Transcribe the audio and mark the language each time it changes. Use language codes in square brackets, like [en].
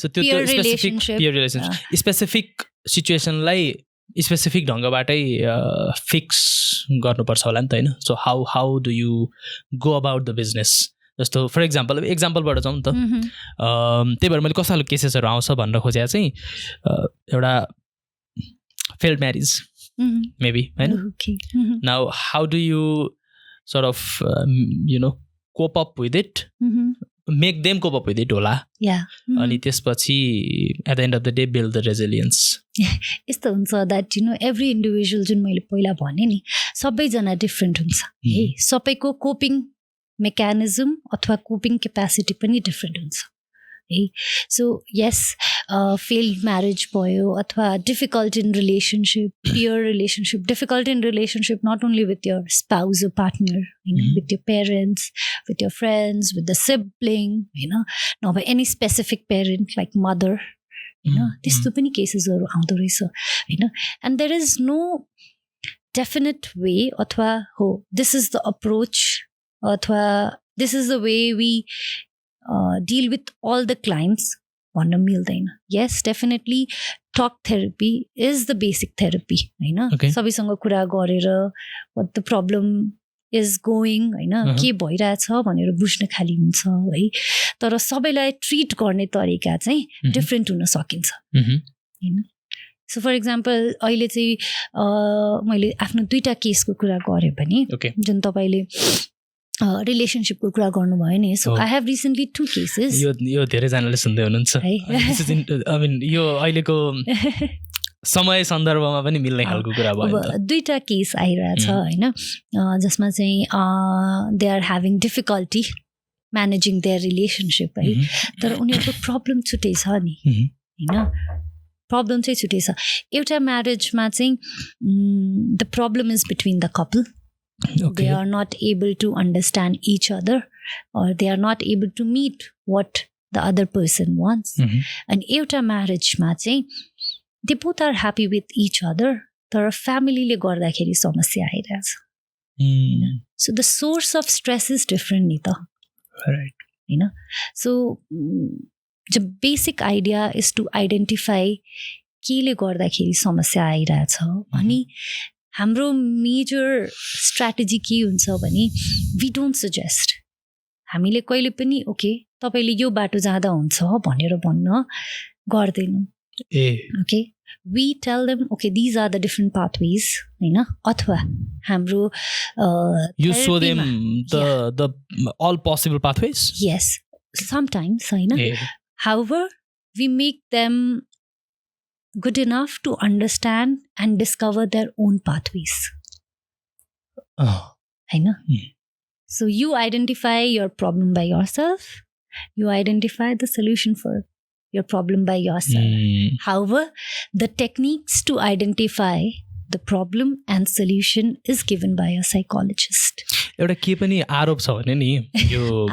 [ne] त्यो relationship specific सिचुएसनलाई specific ढङ्गबाटै fix गर्नुपर्छ होला नि त, होइन. [en] So how do you go about the business? [ne] जस्तो फर एक्जाम्पलबाट जाउँ नि त. त्यही भएर मैले कस्तो खालको केसेसहरू आउँछ भनेर खोजेको चाहिँ एउटा फेल्ड म्यारिज मेबी, होइन. [en] Now how do you sort of you know cope up with it, make them cope up with it होला. [ne] अनि त्यसपछि [en] at the end of the day build the resilience. [ne] यस्तो हुन्छ [en] that you know every individual [ne] जुन मैले पहिला भने नि सबैजना डिफ्रेन्ट हुन्छ है, सबैको कोपिङ मेकानिजम अथवा कोपिङ क्यापेसिटी पनि डिफ्रेन्ट हुन्छ है. [en] so yes, failed marriage भयो अथवा difficult in relationship, peer relationship, difficult in relationship not only with your spouse or partner, होइन, with your parents, with your friends, with the sibling, होइन, नभए any specific parent like mother, होइन, [ne] त्यस्तो पनि केसेसहरू आउँदो रहेछ, होइन. [en] and there is no definite way अथवा हो this is the approach अथवा this is the way we deal with all the clients [ne] भन्न मिल्दैन. [en] Yes, definitely talk therapy is the basic therapy, होइन. [ne] सबैसँग कुरा गरेर [en] what the problem [ne] is going होइन के भइरहेछ भनेर बुझ्न खालि हुन्छ है तर सबैलाई ट्रिट गर्ने तरिका चाहिँ डिफ्रेन्ट हुन सकिन्छ होइन सो फर इक्जाम्पल अहिले चाहिँ मैले आफ्नो 2टा केसको कुरा गरेँ भने जुन तपाईँले रिलेसनसिपको कुरा गर्नुभयो नि [en] so I have recently 2 cases [ne] यो धेरैजनाले सुन्दै हुनुहुन्छ है [en] I mean [ne] यो अहिलेको समय सन्दर्भमा पनि मिल्ने खालको कुरा भयो 2टा केस आइरहेछ होइन जसमा चाहिँ [en] they are having difficulty managing their relationship [ne] है तर उनीहरूको प्रब्लम छुट्टै छ नि होइन प्रब्लम चाहिँ छुट्टै छ एउटा म्यारेजमा चाहिँ [en] the problem is between the couple they are not able to understand each other or they are not able to meet what the other person wants and [ne] euta marriage ma chahi [en] they both are happy with each other [ne] tara family le garda kheri samasya airacha [en] so the source of stress is different ni ta right you know so the basic idea is to identify [ne] ke le garda kheri samasya airacha ani हाम्रो major strategy के हुन्छ भने [en] we don't suggest [ne] हामीले कहिले पनि okay तपाईँले यो बाटो जाँदा हुन्छ भनेर भन्न गर्दैनौँ [en] okay we tell them okay these are the different pathways [ne] होइन अथवा हाम्रो [en] You show them the all possible pathways yes sometimes होइन however we make them good enough to understand and discover their own pathways. So you identify your problem by yourself. You identify the solution for your problem by yourself. However, the techniques to identify the problem and solution is given by a psychologist. [ne] एउटा के पनि आरोप छ भने नि यो